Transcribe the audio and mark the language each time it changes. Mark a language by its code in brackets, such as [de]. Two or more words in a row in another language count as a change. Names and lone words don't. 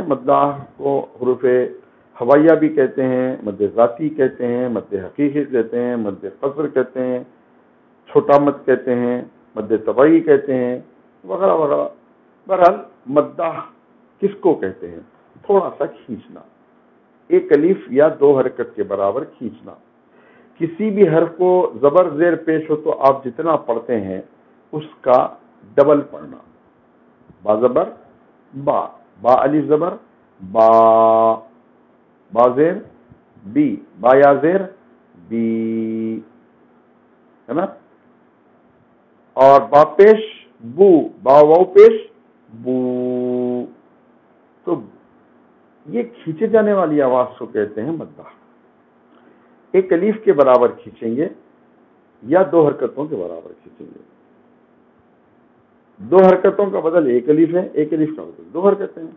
[ur] مداح کو حروف ہوائیہ بھی کہتے ہیں، مد ذاتی کہتے ہیں، مد حقیقی کہتے ہیں، مد قصر کہتے ہیں، چھوٹا مد کہتے ہیں، مد طبعی کہتے ہیں، وغیرہ وغیرہ. بہرحال مداح کس کو کہتے ہیں؟ تھوڑا سا کھینچنا، ایک الف یا دو حرکت کے برابر کھینچنا. کسی بھی حرف کو زبر زیر پیش ہو تو آپ جتنا پڑھتے ہیں اس کا ڈبل پڑھنا. با زبر با، با الف زبر با، با زیر بی، با یا زیر بی، ہے نا. اور با پیش بو، با واو پیش بو. تو یہ کھینچے جانے والی آواز کو کہتے ہیں مداح. ایک الف کے برابر کھینچیں گے یا دو حرکتوں کے برابر کھینچیں گے. دو حرکتوں کا بدل ایک الف ہے، ایک الف کا بدل دو حرکتیں ہیں.